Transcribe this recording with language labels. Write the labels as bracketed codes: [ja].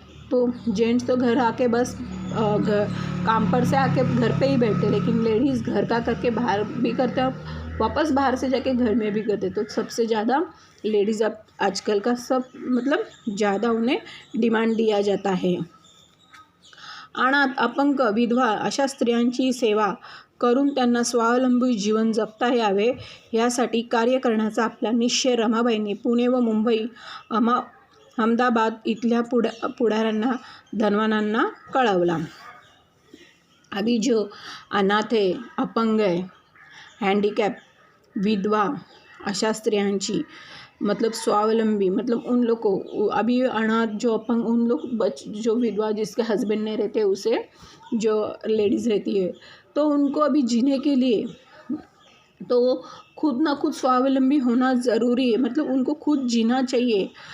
[hi] तो जेंट्स तो घर आके बस घर काम पर से आके घर पे ही बैठे, लेकिन लेडीज़ घर का करके बाहर भी करते हैं, वापस बाहर से जाके घर में भी करते। तो सबसे ज़्यादा लेडीज़ अब आजकल का सब मतलब ज़्यादा उन्हें डिमांड दिया जाता है। [mr] अनाथ, अपंग, विधवा अशा स्त्रियांची सेवा करून त्यांना स्वावलंबी जीवन जगता यावे यासाठी कार्य करण्याचा आपला निश्चय रमाबाईंनी पुणे व मुंबई, अहमदाबाद इथल्या पुढाऱ्यांना, धनवानांना कळवला। [hi] अभी जो अनाथ है, अपंग है, हैंडीकैप, [mr] विधवा अशा स्त्रियांची [hi] मतलब स्वावलंबी मतलब उन लोग को, अभी अनाथ जो अपंग उन लोग जो विधवा जिसके हस्बैंड नहीं रहते उसे जो लेडीज़ रहती है, तो उनको अभी जीने के लिए तो खुद ना खुद स्वावलंबी होना ज़रूरी है, मतलब उनको खुद जीना चाहिए।